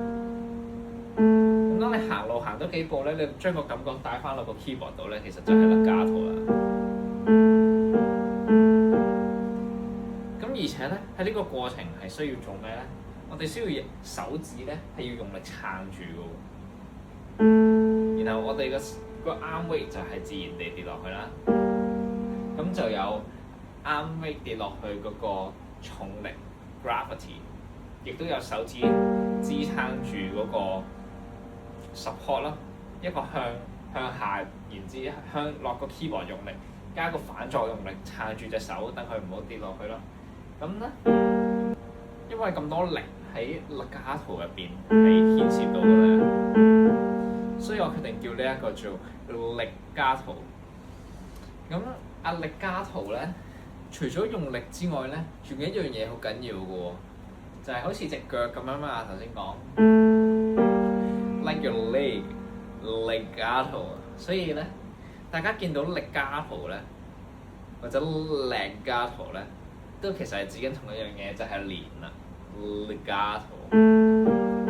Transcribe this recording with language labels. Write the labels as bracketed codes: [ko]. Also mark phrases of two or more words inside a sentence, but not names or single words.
[yue] 咁當你行路行多幾步咧，你將個感覺帶翻落個 keyboard 度咧，其實就係legato啦。咁而且咧喺呢個過程係需要做咩咧？我哋需要手指咧係要用力撐住嘅喎，然後我哋個 [en] arm weight [yue] 就係自然地跌落去啦。咁就有 [en] arm weight [yue] 跌落去嗰個重力 gravity， 亦都有手指支撐住嗰個 support 啦，一個向下，然之向落個 keyboard 用力，加個反作用力撐住隻手，等佢唔好跌落去咯。咁咧，因為咁多力喺 legato 入邊係牽涉到嘅咧，所以我決定叫呢一個做legato。咁legato咧，除咗用力之外咧，仲有一樣嘢好緊要嘅喎，就係好似隻腳咁樣嘛。頭先講 [en] like your leg legato， [yue] 所以咧，大家見到 legato 咧，或者 legato 咧，都其實係指緊同一樣嘢，就係連啦 legato。